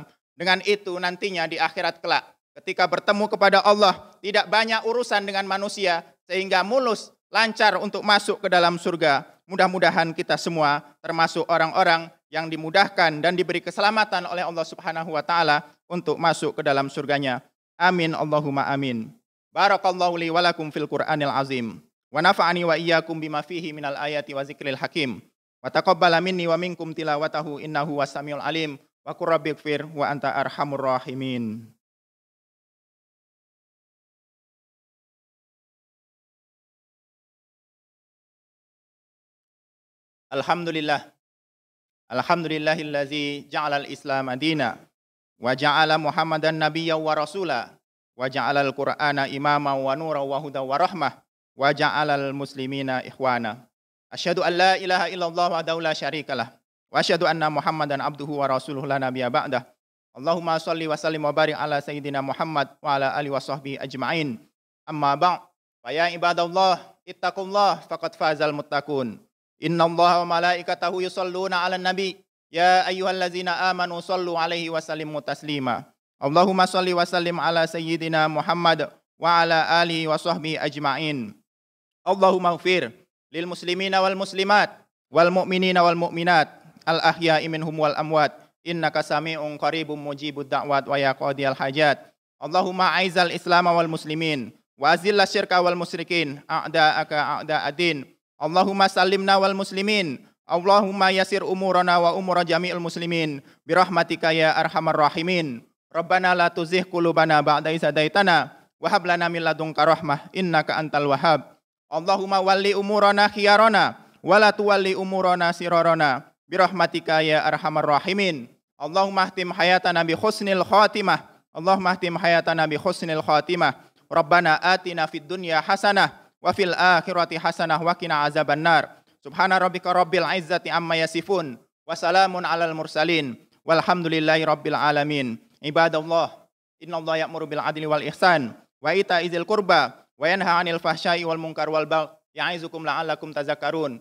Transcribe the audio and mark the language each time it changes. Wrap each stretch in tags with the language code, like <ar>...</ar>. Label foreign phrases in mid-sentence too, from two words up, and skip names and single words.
<id>Dengan itu nantinya di akhirat kelak, ketika bertemu kepada Allah, tidak banyak urusan dengan manusia, sehingga mulus, lancar untuk masuk ke dalam surga. Mudah-mudahan kita semua termasuk orang-orang yang dimudahkan dan diberi keselamatan oleh Allah</id> <ar>سبحانه وتعالى</ar> <id>untuk masuk ke dalam surganya.</id> <ar>آمين اللهم آمين. بارك الله لي ولكم في القرآن العظيم ونفعني وإياكم بما فيه من الآيات والذكر الحكيم. وتقبل مني ومنكم تلاوته إنه السميع العليم. وقل رب اغفر وأنت أرحم الراحمين. Alhamdulillah. الحمد لله الذي جعل الإسلام دينا وجعل محمدا نبيا ورسولا وجعل القرآن إماما ونورا وهدى ورحمة وجعل المسلمين إخوانا. أشهد أن لا إله إلا الله وحده لا شريك له وأشهد أن محمدا عبده ورسوله لا نبي بعده. اللهم صل وسلم وبارك على سيدنا محمد وعلى آله وصحبه أجمعين. أما بعد. فيا عباد الله اتقوا الله فقد فاز المتقون. إن الله وملائكته يصلون على النبي. يا أيها الذين آمنوا صلوا عليه وسلموا تسليما. اللهم صل وسلم على سيدنا محمد وعلى آله وصحبه أجمعين. اللهم اغفر للمسلمين والمسلمات والمؤمنين والمؤمنات الأحياء منهم والأموات إنك سميع قريب مجيب الدعوات ويا قاضي الحاجات. اللهم أعز الإسلام والمسلمين وأذل الشرك والمشركين أعداءك أعداء الدين. اللهم سلمنا والمسلمين. اللهم يسر أمورنا وأمور جميع المسلمين برحمتك يا أرحم الراحمين. ربنا لا تزغ قلوبنا بعد إذ هديتنا وهب لنا من لدنك رحمة إنك أنت الوهاب. اللهم ول أمورنا خيارنا ولا تول أمورنا شرارنا برحمتك يا أرحم الراحمين. اللهم اختم حياتنا بحسن الخاتمة اللهم اختم حياتنا بحسن الخاتمة. ربنا آتنا في الدنيا حسنة وفي الآخرة حسنة وقنا عذاب النار. سبحان ربك رب العزة عما يصفون وسلام على المرسلين والحمد لله رب العالمين. عباد الله إن الله يأمر بالعدل والإحسان وإيتاء ذي القربى وينهى عن الفحشاء والمنكر والبغي يعظكم لعلكم تذكرون.</ar>